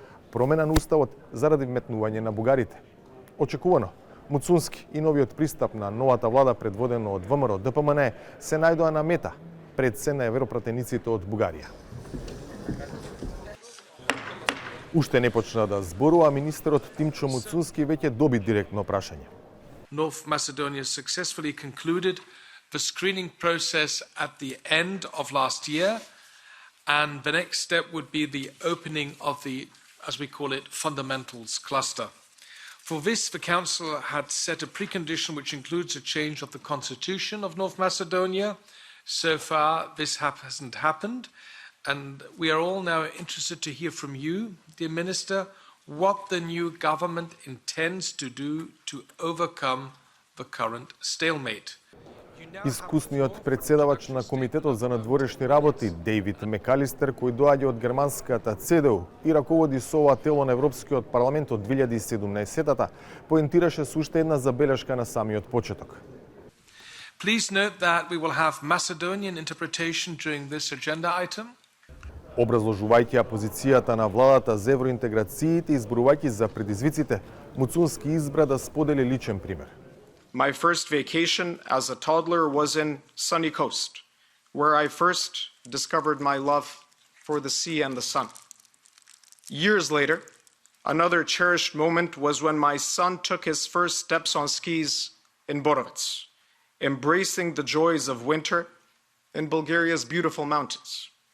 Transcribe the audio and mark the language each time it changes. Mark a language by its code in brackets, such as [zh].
[mk] Промена на уставот заради вметнување на бугарите. Очекувано, Муцунски и новиот пристап на новата влада предводено од ВМРО ДПМН се најдоа на мета пред се на европратениците од Бугарија. Уште не почна да зборува, министерот Тимчо Муцунски веќе доби директно прашање. [en] North Macedonia successfully concluded the screening process at the end of last year, and the next step would be the opening of the, as we call it, fundamentals cluster. For this, the Council had set a precondition which includes a change of the constitution of North Macedonia. So far, this hasn't happened, and we are all now interested to hear from you, dear Minister, what the new government intends to do to overcome the current stalemate. [mk] Искусниот председавач на Комитетот за надворешни работи Дейвид Мекалистер, кој доаѓа од германската ЦДУ и раководи со ова тело на Европскиот парламент од 2017-та, поентираше со уште една забелешка на самиот почеток. [en] Please note that we will have Macedonian interpretation during this agenda item. [mk] Образложувајќи позицијата на владата за евроинтеграциите и изборувајќи за предизвиците, Муцунски избра да сподели личен пример. [en] My first vacation as a toddler was in sunny coast, where I first discovered my love for the sea and the sun. Years later, another cherished moment was when my son took his first steps on skis in Borovets, embracing the joys of winter in Bulgaria's beautiful mountains.